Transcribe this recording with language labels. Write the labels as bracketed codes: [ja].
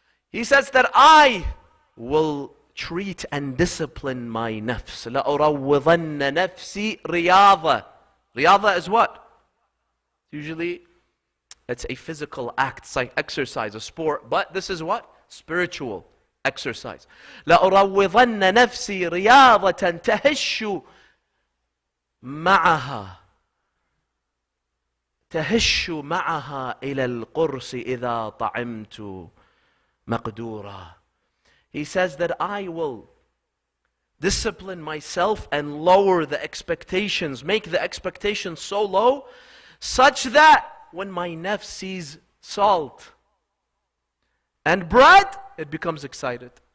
[en] He says that I will treat and discipline my nafs. [ar] لَأُرَوِّضَنَّ نَفْسِي رِيَاضَةً. [en] Riyadha is what? Usually, it's a physical act, it's like exercise, a sport. But this is what? Spiritual exercise. [ar] لَأُرَوِّضَنَّ نَفْسِي رِيَاضَةً تَهِشُّ معها تهش معها إلى القرص إذا طعمت مقدورا. [en] He says that I will discipline myself and lower the expectations, make the expectations so low, such that when my nafs sees salt and bread, it becomes excited.